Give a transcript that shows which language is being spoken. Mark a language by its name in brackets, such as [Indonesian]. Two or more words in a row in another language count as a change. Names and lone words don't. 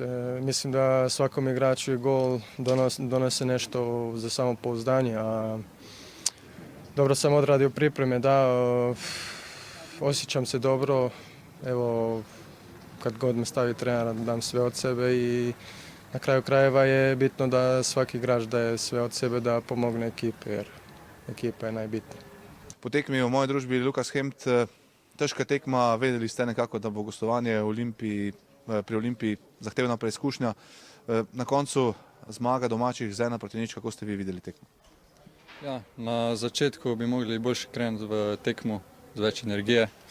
[Croatian] Mislim da svakom igraču i gol donose nešto za samopouzdanje, a dobro sam odradio pripreme, da, osjećam se dobro, evo, kad god me stavi trener dam sve od sebe i na kraju krajeva je bitno da svaki igrač daje sve od sebe da pomogne ekipe, jer ekipa je najbitnija. [Slovenian] Po tekmi v moji družbi Lukas Hemd, težka tekma, vedeli ste nekako, da bo gostovanje pri Olimpiji zahtevna preizkušnja. Na koncu zmaga domačih z 1-0, kako ste vi videli tekmo? Ja, na začetku bi mogli boljše krenuti v tekmo z več energije.